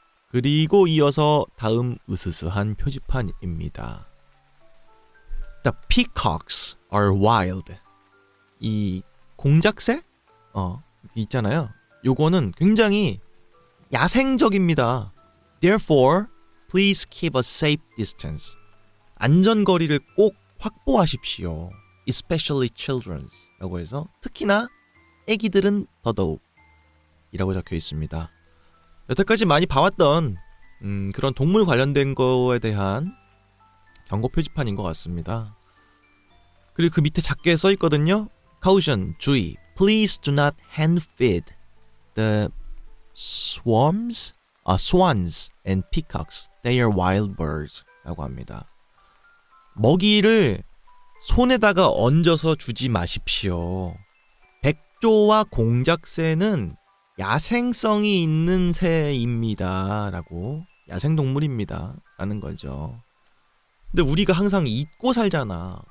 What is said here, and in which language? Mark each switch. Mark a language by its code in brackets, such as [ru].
[ko] 그리고 이어서 다음 으스스한 표지판입니다. [en] The peacocks are wild. [ko] 이 공작새? 있잖아요. 요거는 굉장히 야생적입니다. [en] Therefore, please keep a safe distance. [ko] 안전거리를 꼭 확보하십시오. [en] Especially children's. [ko] 라고 해서 특히나 애기들은 더더욱 이라고 적혀 있습니다. 여태까지 많이 봐왔던 그런 동물 관련된 거에 대한 경고 표지판인 것 같습니다. 그리고 그 밑에 작게 써 있거든요. [en] Caution, [ko] 주의. [en] Please do not hand feed the swans and peacocks. They are wild birds. [ko] 라고 합니다. 먹이를 손에다가 얹어서 주지 마십시오. 백조와 공작새는 야생성이 있는 새입니다. 라고. 야생동물입니다. 라는 거죠. 근데 우리가 항상 잊고 살잖아.